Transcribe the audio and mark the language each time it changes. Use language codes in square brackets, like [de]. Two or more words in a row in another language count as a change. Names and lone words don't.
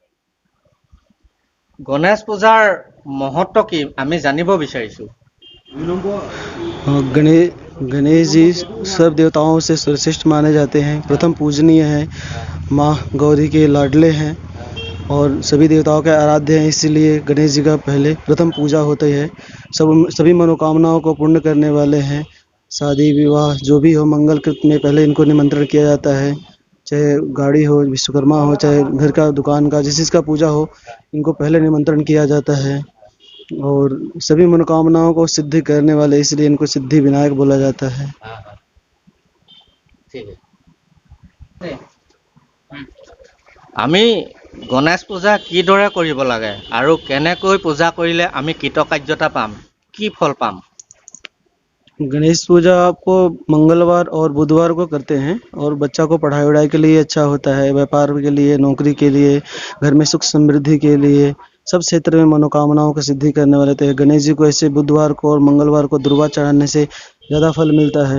[as] গণেশ পূজাৰ মহত্ব কি আমি জানিব বিচাৰিছো। [hi] गणेश जी सब देवताओं से श्रेष्ठ माने जाते हैं। प्रथम पूजनीय है, माँ गौरी के लाडले हैं और सभी देवताओं के आराध्य हैं। इसीलिए गणेश जी का पहले प्रथम पूजा होती है। सभी मनोकामनाओं को पूर्ण करने वाले हैं। शादी विवाह जो भी हो, मंगल कृत में पहले इनको निमंत्रण किया जाता है। चाहे गाड़ी हो, विश्वकर्मा हो, चाहे घर का दुकान का जिस चीज़ का पूजा हो, इनको पहले निमंत्रण किया जाता है। और सभी मनोकामनाओं को सिद्ध करने वाले, इसलिए इनको सिद्धि विनायक बोला जाता है। [as] আমি গণেশ পূজা কিদৰে কৰিব লাগে আৰু কেনেকৈ পূজা কৰিলে আমি কৃতকাৰ্যতা পাম, কি ফল পাম? [hi] गणेश पूजा आपको मंगलवार और बुधवार को करते हैं और बच्चा को पढ़ाई वढ़ाई के लिए अच्छा होता है, व्यापार के लिए, नौकरी के लिए, घर में सुख समृद्धि के लिए, सब क्षेत्र में मनोकामनाओं की सिद्धि करने वाले थे। गणेश जी को ऐसे बुधवार को और मंगलवार को दुर्वा चढ़ाने से ज़्यादा फल मिलता है।